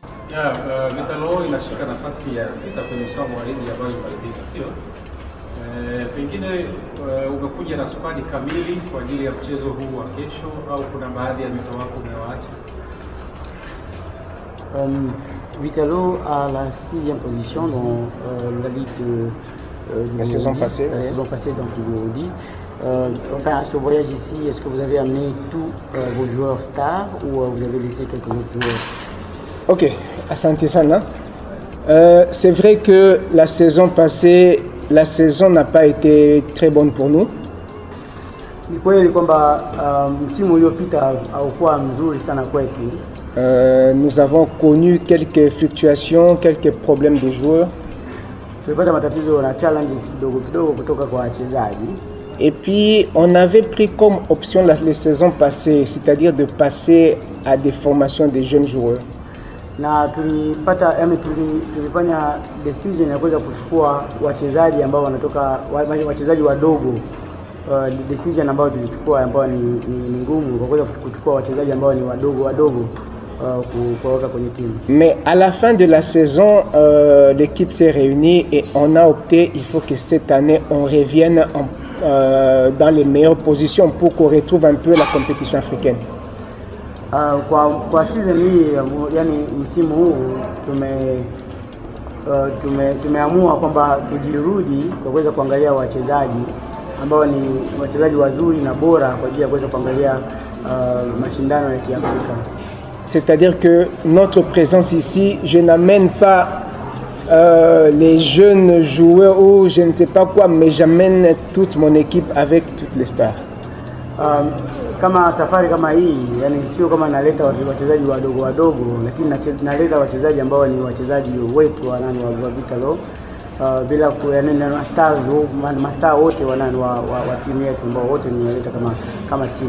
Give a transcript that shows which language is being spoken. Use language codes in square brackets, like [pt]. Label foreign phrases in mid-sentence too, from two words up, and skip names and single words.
[sw] Vitalo inashika nafasi ya 6 kwenye msimamo wa ligi ambayo imalizika, sio? Pengine umekuja na squad kamili kwa ajili ya mchezo huu wa kesho au kuna baadhi ya mito wako umewaacha? [fr] Vitalo à la 6e position dans la ligue la saison passée. La saison passée, donc du Burundi. Enfin, sur voyage ici, est-ce que vous avez amené tous vos joueurs stars ou vous avez laissé quelques autres joueurs? [sw] Ok, asante sana. [fr] C'est vrai que la saison passée, la saison n'a pas été très bonne pour nous. [sw] Ni kweli kwamba msimu uliopita haukuwa mzuri sana kwetu. [fr] Nous avons connu quelques fluctuations, quelques problèmes des joueurs. [sw] Tulipata matatizo na challenges kidogo kidogo kutoka kwa wachezaji. [fr] Et puis on avait pris comme option les saisons passées, c'est-à-dire de passer à des formations des jeunes joueurs. [sw] Na tulifanya decision ya kuweza kuchukua wachezaji ambao wanatoka wachezaji wadogo. Decision ambayo tulichukua ambayo ni ngumu kwa kuweza kuchukua wachezaji ambao ni wadogo kuweka kwenye timu. [fr] Mais à la fin de la saison, l'équipe s'est réunie et on a opté, il faut que cette année on revienne dans les meilleures positions pour qu'on retrouve un peu la compétition africaine. [sw] Kwa season hii, yani msimu huu tumeamua kwamba tujirudi kwa kuweza kuangalia wachezaji ambao ni wachezaji wazuri na bora kwa ajili ya kuweza kuangalia mashindano ya Kiafrika. [fr] C'est-à-dire que notre présence ici, je n'amène pas les jeunes joueurs ou je ne sais pas quoi, mais j'amène toute mon équipe avec toutes les stars. [sw] Kama safari kama hii, yani sio kama naleta wachezaji wadogo, lakini naleta wachezaji ambao ni wachezaji wetu wa Vitalo, bila kuyanena na stars mastaa wote wa timu yetu ambao wote nimeleta kama timu.